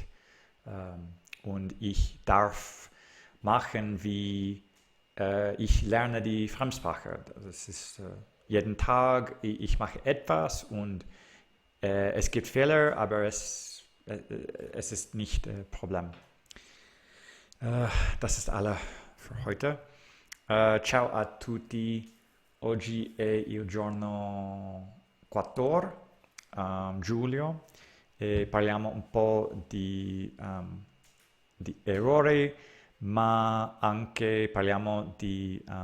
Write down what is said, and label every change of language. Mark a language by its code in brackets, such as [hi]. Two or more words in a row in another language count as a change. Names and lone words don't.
[de] Und ich darf machen, wie ich lerne die Fremdsprache. Das ist jeden Tag, ich mache etwas und es gibt Fehler, aber es ist nicht ein Problem. Das ist alles für heute. [it] Ciao a tutti. Oggi è il giorno 4 giugno e parliamo un po' di errori, ma anche parliamo di